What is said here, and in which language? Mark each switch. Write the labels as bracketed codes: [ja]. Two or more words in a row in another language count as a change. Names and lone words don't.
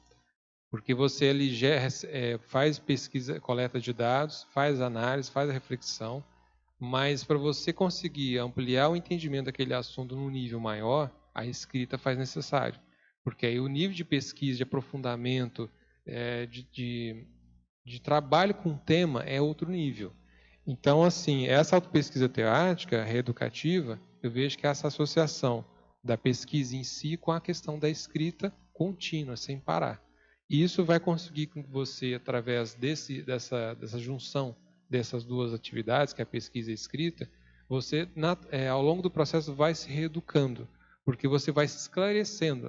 [pt] Porque você ali faz pesquisa, coleta de dados, faz análise, faz a reflexão, mas para você conseguir ampliar o entendimento daquele assunto num nível maior, a escrita faz necessário. Porque aí o nível de pesquisa, de aprofundamento, de trabalho com o tema é outro nível. Então, assim, essa autopesquisa teática, reeducativa, eu vejo que é essa associação da pesquisa em si com a questão da escrita contínua, sem parar. E isso vai conseguir que você, através dessa junção dessas duas atividades, que é a pesquisa e a escrita, você, ao longo do processo, vai se reeducando, porque você vai se esclarecendo.